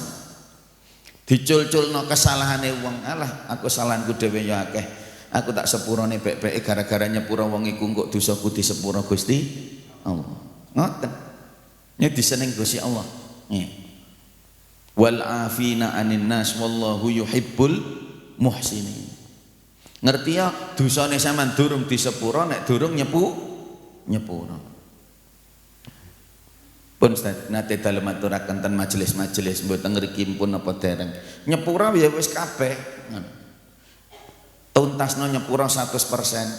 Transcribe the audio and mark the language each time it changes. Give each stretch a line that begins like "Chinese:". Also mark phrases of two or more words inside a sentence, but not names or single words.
Javanese: Dicul-culno kesalahane wong. Alah aku salahanku dhewe ya akeh. Aku tak sepurone bek-beke gara-gara nyepuro wong iku kok dosaku disepuro Gusti Allah. Ngoten. Ini diseneng Gusti Allah.
Arabic: والعافين عن الناس والله يحب المحسنين.
Javanese: Ngerti ya dosane sampean durung disepuro nek durung nyepuro. Pun nate dalem aturaken ten majelis-majelis mboten ngriki pun apa dereng. Nyepuro ya wis kabeh. Tuntasno nyepuro 100%.